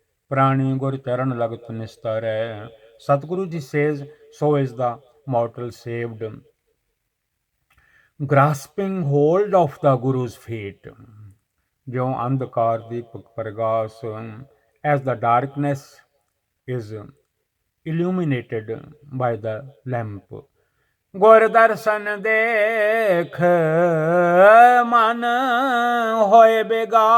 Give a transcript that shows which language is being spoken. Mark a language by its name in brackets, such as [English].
[Punjabi] प्राणी गुर चरण लगत निस्तर है। [English] Satguru Ji says, so is the mortal saved, grasping hold of the Guru's feet। [Punjabi] ज्यों अंधकार Deepak Prakash, [English] as the darkness is illuminated by the lamp. [Punjabi] ਗੁਰ ਦਰਸ਼ਨ ਦੇਖ ਮਨ ਹੋਏ ਬਿਗਾਸ.